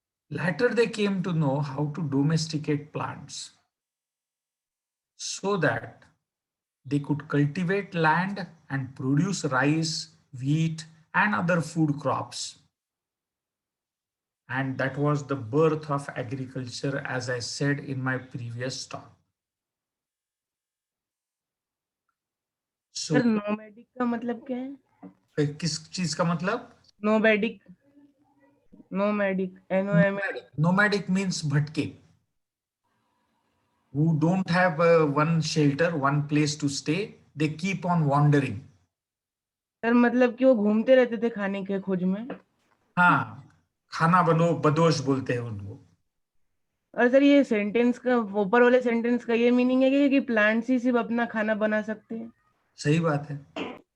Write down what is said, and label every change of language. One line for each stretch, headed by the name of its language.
English: Later, they came to know how to domesticate plants so that they could cultivate land and produce rice, wheat, and other food crops. And that was the birth of agriculture, as I said in my previous talk.
Hindi: Sir nomadic का मतलब क्या है? किस चीज का मतलब? Nomadic
English: Nomadic means bhatke, who don't have one shelter, one place to stay. They keep on wandering.
Hindi: Sir मतलब कि वो घूमते रहते थे खाने के खोज में. हाँ, खाना बदोश बोलते हैं उनको. और सर ये सेंटेंस का, ऊपर वाले सेंटेंस का ये मीनिंग है कि प्लांट्स ही सिर्फ अपना खाना बना सकते हैं? सही बात है.